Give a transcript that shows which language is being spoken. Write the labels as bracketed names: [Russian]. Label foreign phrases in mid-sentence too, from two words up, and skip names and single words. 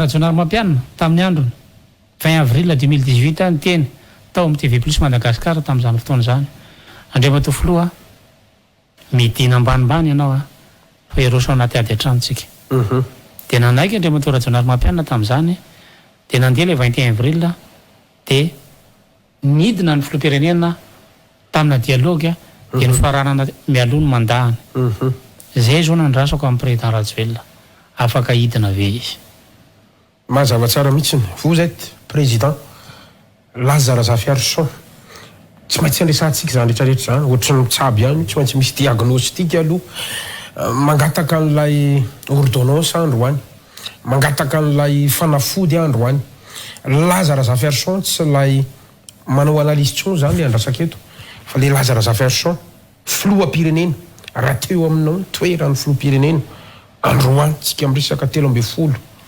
[Malagasy] régional mampianina tamin'ny androny 20 avril 2018 ny teny tao amin'ny TV plus Madagasikara tamin'izany fotoana zany andriamatoa filoha midina ambanimbany ianao fa eroso anaty ady antranontsika dia nanaiky andriamatoa régional mampianina tamin'izany dia nandeha le 21 avril dia nidina ny filoham-pirenena tamina dialogue dia nifaranana mialoha ny mandahany zay zao nandrasako amin'ny président Rajoelina afaka hidina ve izy mazava tsara mihitsiny [French] vous êtes président [Malagasy] Lazare Zafiarson tsy maintsy andresantsika zany rehetrarehetra zany ohatry ny mitsaby ihany tsy maintsy misy diagnostika aloha mangataka an'ilay ordonnance androany mangataka an'ilay fanafody androany Lazare Zafiarson tsy lay manao analyse tsony zany le andrasaka eto fa le Lazare Zafiarson filoham-pirenena raha teo aminao toerany filoham-pirenena androany tsika miresaka 13